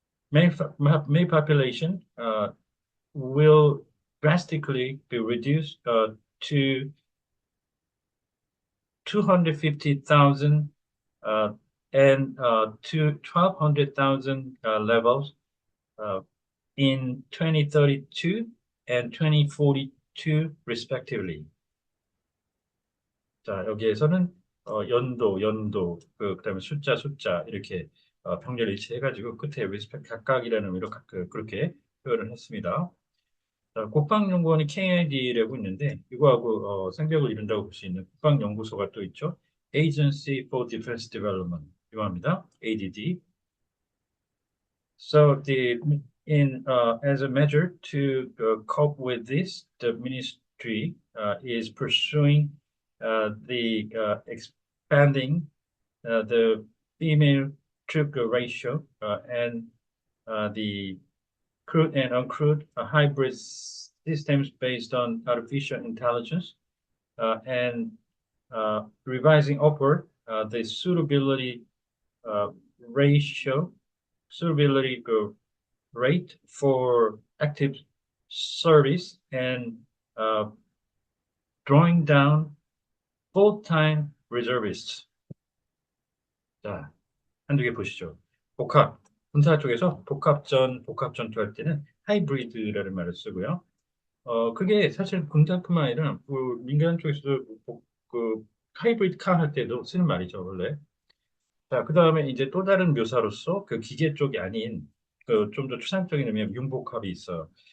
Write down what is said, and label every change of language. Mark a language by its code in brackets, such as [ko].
[en] male population will drastically be reduced to 250,000 and to 1,200,000 levels in 2032 and 2042 respectively. [ko] 자, 여기에서는 연도, 그다음에 숫자 이렇게 병렬 일치해가지고 끝에 respect 각각이라는 의미로 그렇게 표현을 했습니다. 자, 국방연구원이 KID라고 있는데 이거하고 생벽을 이룬다고 볼 수 있는 국방연구소가 또 있죠. Agency for Defense Development 이거합니다. ADD. [en] So as a measure to cope with this, the industry is pursuing the expanding the female troop ratio and the crewed and uncrewed hybrid systems based on artificial intelligence and revising upward the uh, ratio, suitability rate for active service and drawing down full-time reservists. [ko] 자, 한두 개 보시죠. 복합, 군사 쪽에서 복합 전투할 때는 하이브리드라는 말을 쓰고요. 그게 사실 군사뿐만 아니라 민간 쪽에서도 그 하이브리드 카 할 때도 쓰는 말이죠, 원래. 자, 그 다음에 이제 또 다른 묘사로서 그 기계 쪽이 아닌 그 좀 더 추상적인 의미의 융복합이 있어요.